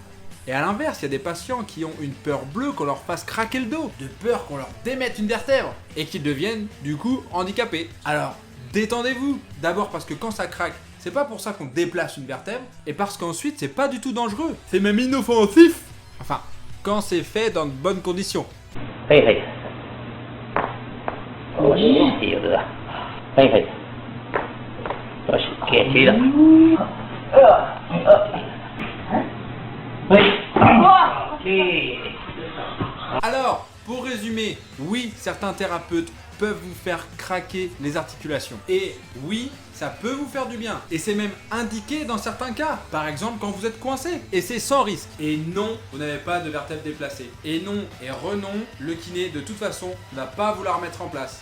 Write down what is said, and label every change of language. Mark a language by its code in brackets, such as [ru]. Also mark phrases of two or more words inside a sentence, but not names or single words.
[fr] Et à l'inverse, il y a des patients qui ont une peur bleue qu'on leur fasse craquer le dos, de peur qu'on leur démette une vertèbre, et qu'ils deviennent, du coup, handicapés. Alors, détendez-vous. D'abord parce que quand ça craque, c'est pas pour ça qu'on déplace une vertèbre, et parce qu'ensuite, c'est pas du tout dangereux. C'est même inoffensif. Enfin, quand c'est fait dans de bonnes conditions. [zh] 嘿嘿，我是企鹅，嘿嘿，我是铁鸡的，嘿， [fr] Alors, pour résumer, oui, certains thérapeutes peuvent vous faire craquer les articulations. Et oui, ça peut vous faire du bien. Et c'est même indiqué dans certains cas. Par exemple, quand vous êtes coincé. Et c'est sans risque. Et non, vous n'avez pas de vertèbre déplacée. Et non, et renon, le kiné, de toute façon, ne va pas vous la remettre en place.